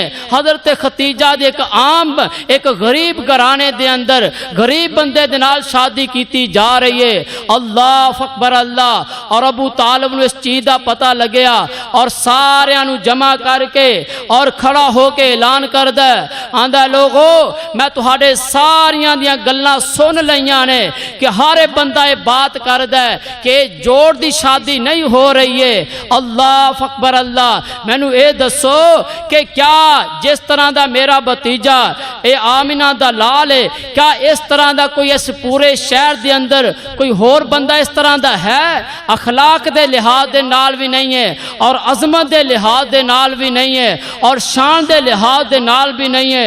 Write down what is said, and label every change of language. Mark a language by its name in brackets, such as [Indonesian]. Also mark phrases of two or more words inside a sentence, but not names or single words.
[Punjabi] حضرت خدیجہ دے ایک عام ایک غریب گھرانے دے اندر غریب بندے دے نال شادی کیتی جا رہی ہے۔ [Arabic] اللہ اکبر اللہ۔ [Punjabi] اور ابو طالب نو اس چیز دا پتہ لگیا، اور سارے نو جمع کر کے اور کھڑا ہو کے اعلان کردا ہے، آندا لوگو میں تہاڈے ساریاں دیاں گلاں سن لیاں نے کہ ہر بندہ یہ بات کردا ہے کہ جوڑ دی شادی نہیں ہو رہی ہے۔ [Arabic] اللہ اکبر اللہ۔ [Punjabi] مینوں اے دسو کہ کیا جس طرح دا میرا بھتیجا اے آمنہ دا لال ہے، کیا اس طرح دا کوئی اس پورے شہر دے اندر کوئی اور بندہ اس طرح دا ہے؟ اخلاق دے لحاظ دے نال بھی نہیں ہے، اور عظمت دے لحاظ دے نال بھی نہیں ہے، اور شان دے لحاظ دے نال بھی نہیں ہے۔